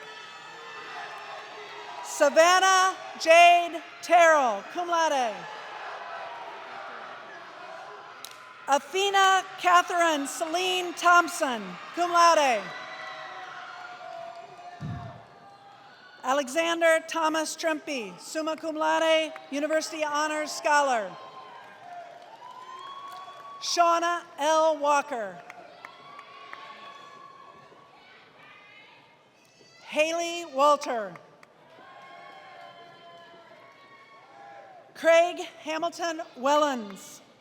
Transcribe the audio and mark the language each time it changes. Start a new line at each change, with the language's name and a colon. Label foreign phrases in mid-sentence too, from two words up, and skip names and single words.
English: Savannah Jade Terrell,
Latin: cum laude.
English: Athena Catherine Celine Thompson,
Latin: cum laude.
English: Alexander Thomas Trempy,
Latin: summa cum laude,
English: University Honors Scholar. Shauna L. Walker. Haley Walter. Craig Hamilton Wellens.